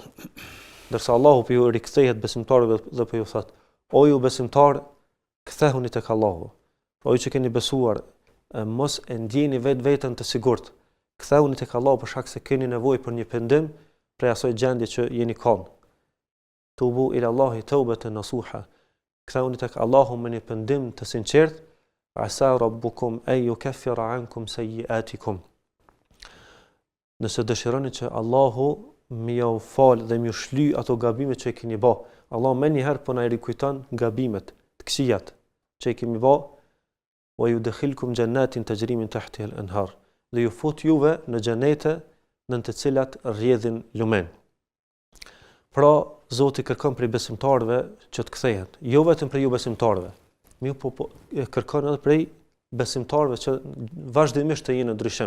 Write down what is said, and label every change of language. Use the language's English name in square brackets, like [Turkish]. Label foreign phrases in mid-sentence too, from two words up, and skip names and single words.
[Albanian] Ndërsa Allahu po ju rikthehet besimtarëve dhe po ju thotë, o ju besimtar, kthehuni tek Allahu. O ju që keni besuar, mos e ndjeni vetveten të sigurt. Kthehuni tek Allahu për shkak se keni nevojë për një pendim prej asaj gjendje që jeni kanë. [Arabic] توبوا إلى الله توبة نصوحا. [Albanian] Kthehuni tek Allahu me një pendim të sinqert. [Arabic] عسى ربكم أن يكفر عنكم سيئاتكم. [Albanian] Nëse dëshironi që Allahu më ju fal dhe më shly ato gabimet që i keni bë. Allah më një herë po na rikujton gabimet, të këqijat që i kemi bë. [Arabic] ويدخلكم جنات تجري من تحتها الأنهار. [Albanian] Dhe ju fut juve në xhenete në të cilat rrjedhin lumen. Pra Zoti kërkon prej besimtarëve që të kthehen, jo vetëm prej ju besimtarëve. Mi po kërkon edhe prej besimtarëve që vazhdimisht të jenë në ndryshim.